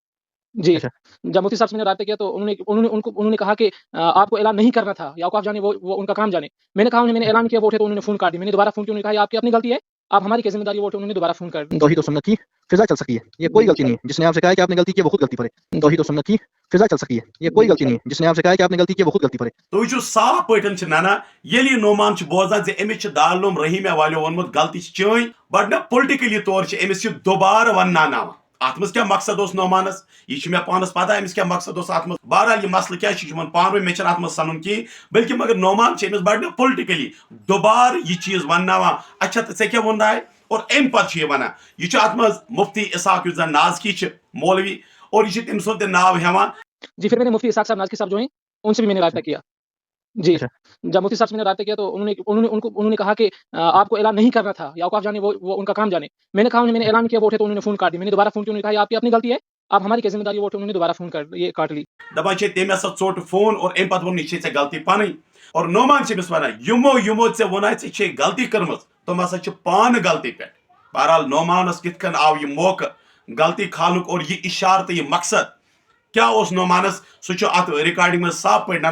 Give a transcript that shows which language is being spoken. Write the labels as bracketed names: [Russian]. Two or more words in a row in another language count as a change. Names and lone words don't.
[Urdu] جی جب مفتی صاحب سے میں نے رابطہ کیا تو انہوں نے کہا کہ آپ کو اعلان نہیں کرنا تھا یا اوقاف جانے وہ ان کا کام جانے. میں نے کہا میں نے اعلان کیا وہ اٹھے تو انہوں نے فون کاٹ دیا. میں نے دوبارہ فون کیا. انہوں نے کہا یہ آپ کی اپنی غلطی ہے. آپ ہماری کیا ذمہ داری وہ اٹھے. انہوں نے دوبارہ فون کر دیا. توحید و سنت کی فضا چل سکتی ہے، یہ کوئی غلطی نہیں ہے. جس نے آپ سے کہا ہے کہ آپ نے غلطی کی وہ خود غلطی پر ہے. توحید و سنت کی فضا چل سکتی ہے، یہ کوئی غلطی نہیں ہے. جس نے آپ سے کہا ہے کہ آپ نے غلطی کی وہ خود غلطی پر ہے. [Kashmiri] تو یہ صاف پٲٹھۍ نانا ییٚلہِ نعمان بوزان زِ أمِس چھِ دارالعلوم رحیمہ والیو ووٚنمُت غلطی چھِ چٲنۍ بٹ نہ پُلٹِکلی طور چھِ أمِس یہِ دوبارٕ ونناوناوان. اتھ منٛز کیٛاہ مقصد اوس نعمانس یہ چھُ مےٚ پانس پتہ أمِس کیٛاہ مقصد اوس اتھ منٛز. بہرحال یہِ مسلہٕ کیٛاہ چھُ یِمن پانہٕ ؤنۍ مےٚ چھُنہٕ اتھ منٛز سنُن کِہیٖنۍ بلکہِ مگر نعمان چھِ أمِس بڑٕ پُلٹِکلی دوبارٕ یہِ چیٖز ونناوان. اچھا تہٕ ژےٚ کیٛاہ ووٚنناے اور امہِ پتہٕ چھُ یہِ ونان یہِ چھُ اتھ منٛز مفتی اسحاق یُس زن نازکی چھِ مولوی اور یہ تم سُنٛد تہِ ناو ہٮ۪وان. [Urdu] جی پھر میں نے مفتی اسحاق صاحب نازکی صاحب جو ہیں ان سے بھی میں نے رابطہ کیا. جی جب مفتی صاحب سے میں نے رابطہ کیا تو انہوں نے کہا کہ آپ کو اعلان نہیں کرنا تھا یا اوقاف جانے وہ ان کا کام جانے. میں نے کہا میں نے اعلان کیا وہ اٹھے تو انہوں نے فون کاٹ دیا. میں نے دوبارہ فون کیا. انہوں نے کہا یہ آپ کی اپنی غلطی ہے. آپ ہماری کیا ذمہ داری وہ اٹھے. انہوں نے دوبارہ فون کاٹ لی. [Kashmiri] دپان چھِ تٔمۍ ہسا ژوٚٹ فون اور امہِ پتہٕ ووٚن یہِ چھے ژےٚ غلطی پنٕنۍ اور نعمان چھِ أمِس وَنان یِمو ژےٚ ووٚناے ژےٚ چھے غلطی کٔرمٕژ تِم ہسا چھِ پانہٕ غلطی پٮ۪ٹھ. بہرحال نعمانس کِتھ کٔنۍ آو یہِ موقعہٕ غلطی کھالنُک اور یہِ اِشارٕ تہٕ یہِ مقصد کیٛاہ اوس نعمانس سُہ چھُ اتھ رِکاڈِنگ منٛز صاف پٲٹھۍ نَران.